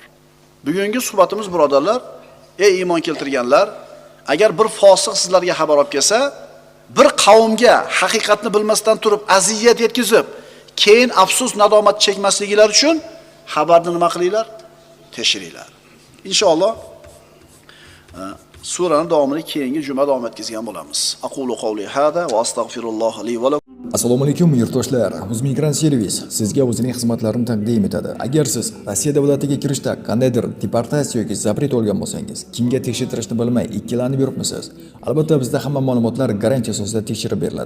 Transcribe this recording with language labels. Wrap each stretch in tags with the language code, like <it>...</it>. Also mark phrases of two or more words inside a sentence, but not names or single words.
<uz>Bugungi suhbatimiz birodarlar, ey iymon keltirganlar, agar bir fosiq sizlarga xabar olib kelsa, bir qavmga haqiqatni bilmasdan turib aziyat yetkazib, keyin afsus nadomat chekmasliklari uchun xabarni nima qilinglar? Tekshiringlar. Inshaalloh suraning davomini keyingi juma davom etkazgan bo'lamiz.</uz> <ar>أقول قولي هذا وأستغفر الله لي ولكم.</ar> <uz>Assalomu alaykum yurtdoshlar. Uzmigran servis sizga o'zining xizmatlarini taqdim etadi. Agar siz Rossiya davlatiga kirishda qandaydir deportatsiya yoki zapret olgan bo'lsangiz, kimga tekshirtirishni bilmay ikkilanib yuribmisiz? Albatta bizda hamma ma'lumotlar garantiya asosida tekshirib beriladi.</uz>